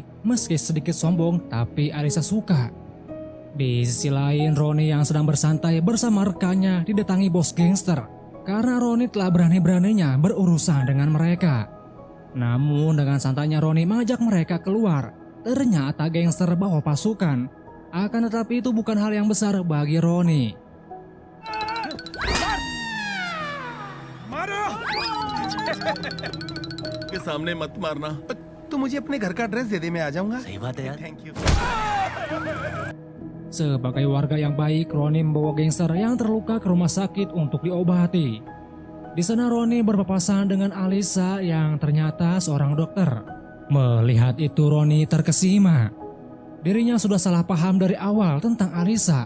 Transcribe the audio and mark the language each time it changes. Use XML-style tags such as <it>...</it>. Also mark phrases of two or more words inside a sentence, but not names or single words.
<id>Meski sedikit sombong, tapi Alisa suka. Di sisi lain, Roni yang sedang bersantai bersama rekannya didatangi bos gangster karena Roni telah berani-beraninya berurusan dengan mereka. Namun dengan santainya Roni mengajak mereka keluar. Ternyata gangster bawa pasukan. Akan tetapi itu bukan hal yang besar bagi Roni.</id> <hi>के सामने मत मारना तू मुझे अपने घर का एड्रेस दे दे, मैं आ जाऊंगा। सही बात है यार</hi> <en>Thank you.</en> <id>Sebagai warga yang baik, Roni membawa gangster yang terluka ke rumah sakit untuk diobati. Di sana Roni berpapasan dengan Alisa yang ternyata seorang dokter. Melihat itu Roni terkesima. Dirinya sudah salah paham dari awal tentang Alisa.</id>